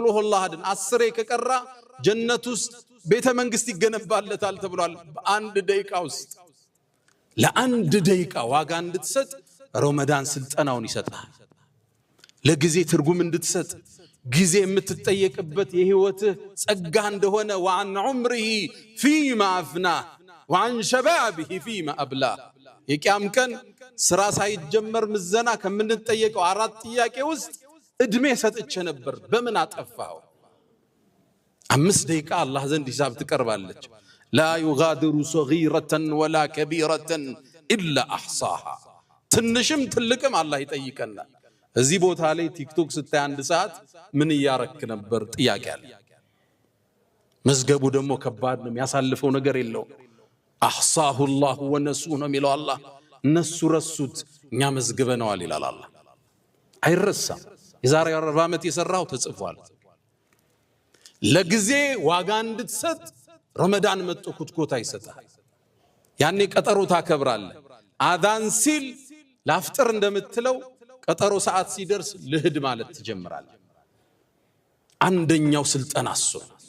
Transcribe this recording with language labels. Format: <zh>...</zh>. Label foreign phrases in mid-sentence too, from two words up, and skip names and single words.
<am>ሁወላህ አሐድን 10 ከቀራ ጀነት ውስጥ ቤተ መንግስት ይገነባለታል ተብሏል በአንድ ደቂቃ ውስጥ ለአንድ ደቂቃ ዋጋ እንድትሰጥ ረመዳን ስልጠናውን ይሰጣል ለጊዜ ትርጉም እንድትሰጥ ጊዜ የምትጠየቅበት የህይወትህ ጸጋ እንደሆነ</am> <ar>وعن عمره فيما أفناه وعن شبابه فيما أبلاه</ar> <am>የቂያም ቀን ስራ ሳይጀመር ምዘና ከምንጠየቀው አራት ጥያቄ ውስጥ እድሜ ሰጥቼ ነበር በምን አጠፋው 5 ደቂቃ አላህ ዘንድ ሂሳብ ትቀርባለች</am> <ar>لا يغادر صغيرة ولا كبيرة إلا أحصاها</ar> <am>ትንሽም ትልቅም አላህ ይጠይቀናል እዚህ ቦታ ላይ ቲክቶክ ስታይ አንድ ሰዓት ምን ያረክ ነበር ጥያቄ አለ መዝገቡ ደግሞ ከባድ ነው ያሳልፈው ነገር የለው</am> <ar>أحصاه الله ونسوه</ar> <am>ነው የሚለው አላህ እነሱ ረሱት እኛ መዝግበነዋል ይላል አላህ አይረሳም የዛሬ 40 ዓመት የሰራው ተጽፏል ለጊዜ ዋጋ እንድትሰጥ ረመዳን መጥቶ ኩትኮታ ይሰጣል ያኔ ቀጠሮ ታከብራለህ አዳን ሲል ላፍጥር እንደምትለው ቀጠሮ ሰዓት ሲደርስ ልህድ ማለት ትጀምራለህ አንደኛው ስልጠና እሱ</am>